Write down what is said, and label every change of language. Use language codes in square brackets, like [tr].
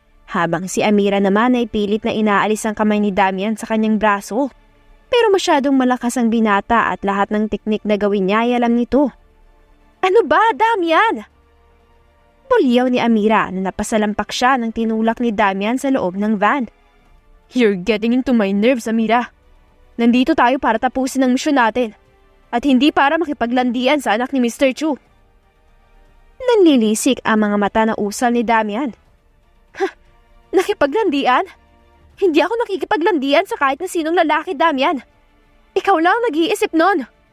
[tl] Habang si Amira naman ay pilit na inaalis ang kamay ni Damian sa kanyang braso. Pero masyadong malakas ang binata at lahat ng teknik na gawin niya ay alam nito. Ano ba, Damian? Pulyaw ni Amira na napasalampak siya nang tinulak ni Damian sa loob ng van. [en] You're getting into my nerves, Amira. [tl] Nandito tayo para tapusin ang misyon natin. At hindi para makipaglandian sa anak ni Mr. Chu. Nanlilisik ang mga mata na usal ni Damian. Nakipaglandian? Hindi ako nakikipaglandian sa kahit na sinong lalaki, Damian. Ikaw lang nag-iisip nun.